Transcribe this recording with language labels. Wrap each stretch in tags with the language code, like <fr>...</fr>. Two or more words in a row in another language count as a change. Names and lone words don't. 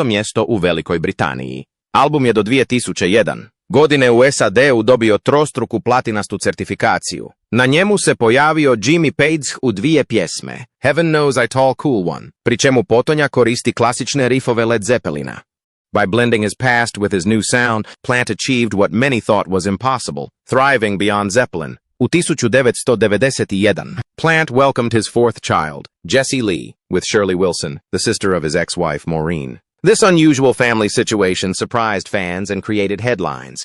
<hr>mjesto u Velikoj Britaniji. Album je do 2001. godine u SAD-u dobio trostruku platinastu certifikaciju. Na njemu se pojavio Jimmy Page u 2 pjesme, Heaven Knows I Tall Cool One, pri čemu potonja koristi klasične rifove Led Zeppelina.</hr> <en>By blending his past with his new sound, Plant achieved what many thought was impossible, thriving beyond Zeppelin. U 1991, Plant welcomed his 4th child, Jessie Lee, with Shirley Wilson, the sister of his ex-wife Maureen. This unusual family situation surprised fans and created headlines.</en>